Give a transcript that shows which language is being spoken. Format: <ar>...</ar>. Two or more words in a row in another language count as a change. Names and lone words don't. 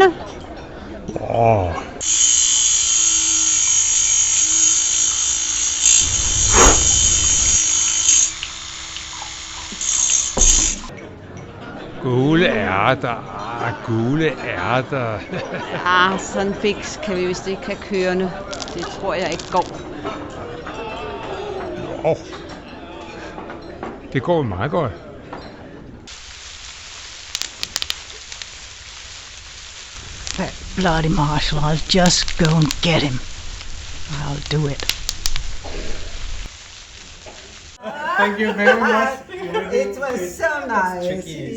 <da>Åh. Gule ærter, gule ærter. Sådan en fiks kan vi vist ikke have kørende. Det tror jeg ikke går. Det går meget godt.</da> <en>That bloody marshal, I'll just go and get him. I'll do it. Thank you very much. It was so nice. Yes.</en>